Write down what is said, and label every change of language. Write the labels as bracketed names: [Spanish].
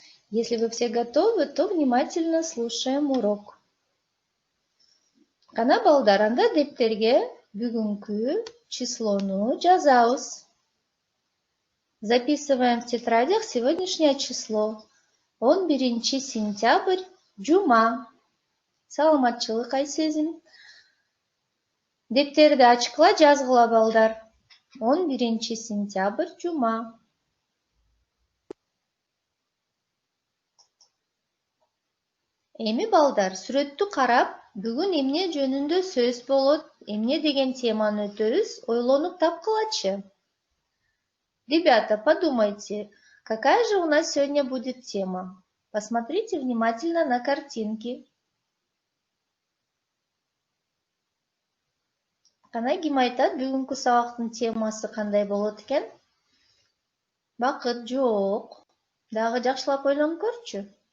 [Russian] Если вы все готовы, то внимательно слушаем урок. [Kyrgyz] Кана балдар, анда дептерге бүгүнкү числону жазабыз. [Russian] Записываем в тетрадях сегодняшнее число. [Kyrgyz] 11 сентябрь, жума. Саламатчылык ай сезим. Дептерди ачкыла жазгыла балдар. 11 сентябрь, жума. Эми балдар, сүрөттү карап, бүгүн эмне жөнүндө сөз болот, эмне деген теманы өтөбүз, ойлонуп тапкылачы. [Russian] Ребята, подумайте, какая же у нас сегодня будет тема? Посмотрите внимательно на картинки. [Kyrgyz] Кана ким айтат, бүгүнкү сабактын темасы кандай болот экен? Бакыт жок. Дагы жакшылап ойлонуп көрчү.